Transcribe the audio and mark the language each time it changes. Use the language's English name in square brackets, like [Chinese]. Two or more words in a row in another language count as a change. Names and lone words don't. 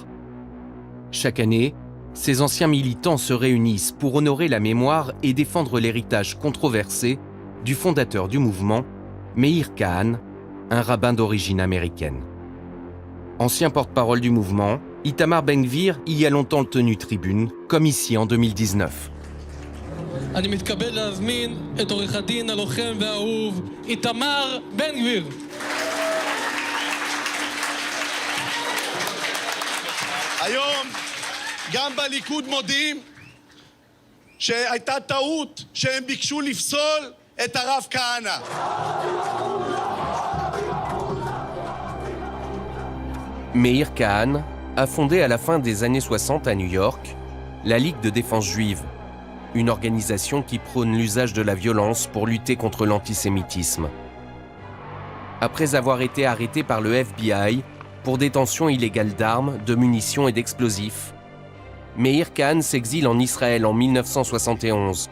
[French] Chaque année, ces anciens militants se réunissent pour honorer la mémoire et défendre l'héritage controversé du fondateur du mouvement, Meir Kahan, un rabbin d'origine américaine. Ancien porte-parole du mouvement, Itamar Ben-Gvir y a longtemps tenu tribune, comme ici en 2019. [Hebrew] אני מתכבד להזמין את עורך הדין הלוחם והאהוב איתמר בן גביר. היום גם בליכוד מודים שהייתה טעות שהם ביקשו לפסול את הרב כהנא. [French] Meir Kahan a fondé à la fin des années 60 à New York la Ligue de défense juive, une organisation qui prône l'usage de la violence pour lutter contre l'antisémitisme. Après avoir été arrêté par le FBI pour détention illégale d'armes, de munitions et d'explosifs, Meir Kahan s'exile en Israël en 1971.